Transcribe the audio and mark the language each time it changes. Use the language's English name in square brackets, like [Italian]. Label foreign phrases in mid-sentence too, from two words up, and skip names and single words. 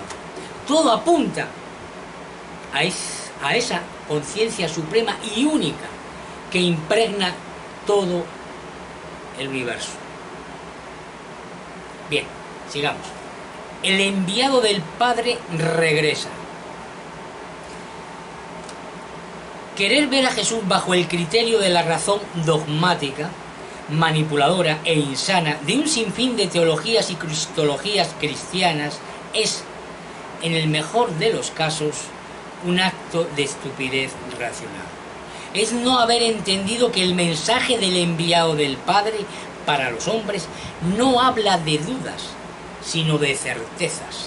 [Spanish] Todo apunta a esa conciencia suprema y única que impregna todo el universo. Bien, sigamos. El enviado del Padre regresa. Querer ver a Jesús bajo el criterio de la razón dogmática, manipuladora e insana de un sinfín de teologías y cristologías cristianas es, en el mejor de los casos, un acto de estupidez racional. Es no haber entendido que el mensaje del enviado del Padre para los hombres no habla de dudas, sino de certezas.